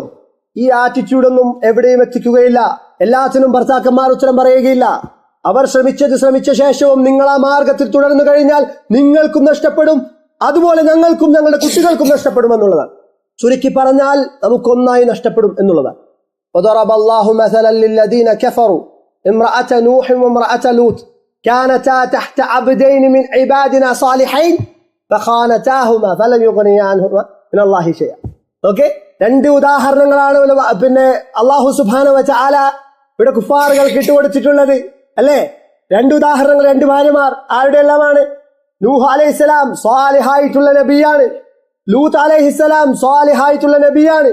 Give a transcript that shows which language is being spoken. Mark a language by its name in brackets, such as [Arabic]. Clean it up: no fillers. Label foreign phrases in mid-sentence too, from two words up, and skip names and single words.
[Malayalam] ഈ ആറ്റിറ്റ്യൂഡൊന്നും എവിടെയും എത്തിക്കുകയില്ല. എല്ലാത്തിനും ഭർത്താക്കന്മാർ ഉത്തരം പറയുകയില്ല. അവർ ശ്രമിച്ച ശേഷവും നിങ്ങൾ ആ മാർഗത്തിൽ തുടർന്നു കഴിഞ്ഞാൽ നിങ്ങൾക്കും നഷ്ടപ്പെടും, അതുപോലെ ഞങ്ങൾക്കും ഞങ്ങളുടെ കുട്ടികൾക്കും നഷ്ടപ്പെടും എന്നുള്ളതാണ്. ചുരുക്കി പറഞ്ഞാൽ നമുക്കൊന്നായി നഷ്ടപ്പെടും എന്നുള്ളതാണ്. [Arabic] وضرب الله مثلا للذين كفروا امرأة نوح وامرأة لوط كانتا تحت عبدين من عبادنا صالحين فخانتاهما فلم يغنيا عنهما من الله شيئا. [Malayalam] ഓക്കെ, രണ്ട് ഉദാഹരണങ്ങളാണ് പിന്നെ അല്ലാഹു [Arabic] سبحانه وتعالى [Malayalam] ഇവിടെ കുഫാറുകൾക്ക് ഇട്ടുകൊടുത്തിട്ടുള്ളത് അല്ലേ. രണ്ട് ഉദാഹരണങ്ങൾ, രണ്ട് ഭാര്യമാർ. ആരുടെ എല്ലാമാണ്? നൂഹ് അലൈഹിസ്സലാം സ്വാലിഹായിട്ടുള്ള നബിയാണ്, ലൂത്ത് അലൈഹിസ്സലാം സ്വാലിഹായിട്ടുള്ള നബിയാണ്.